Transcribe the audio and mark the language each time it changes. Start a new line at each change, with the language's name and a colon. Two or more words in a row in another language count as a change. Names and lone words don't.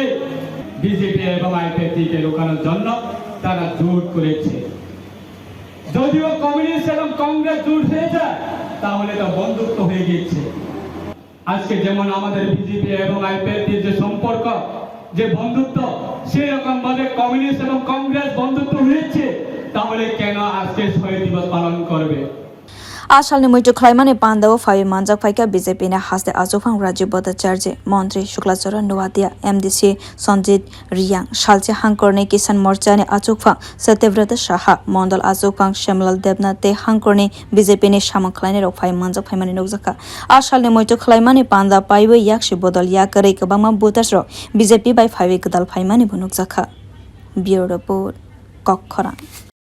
Bangla: বিজেপি এবং আইপিএফকে রোখানোর জন্য তারা জোট করেছে যদিও কমিউনিস্ট এবং কংগ্রেস জোট হয়ে যায় তাহলে তা বন্ধুত্ব হয়ে গেছে আজকে যেমন আমাদের বিজেপি এবং আইপিএফের যে সম্পর্ক যে বন্ধুত্ব সেই রকম ভাবে কমিউনিস্ট এবং কংগ্রেস বন্ধুত্ব হয়েছে তাহলে কেন আজকে শহীদ দিবস পালন করবে
Kok Borok: আশালনি মইটু khwlaimani pandawo phawi manjak phaika BJP na haste achugphang rajya bwthar মন্ত্রী শুক্লাচরণ নোয়াতিয়া MDC সঞ্জিত রিয়াং শালচে হাংকরনি কিষান মোর্চানি achugphang সত্যব্রত সাহা মন্ডল achugphang শ্যামলাল দেবনাথ তে হাংকরনি BJP ni samang khlaini rok phai manjak phaimani nukjaka asalni moitu khwlaimani panda paibo yakshi bodol yakari kabangma voters rok BJP bai phawi gdal phaimani bunukjaka
English: bureau report
Kok Borok: kokhora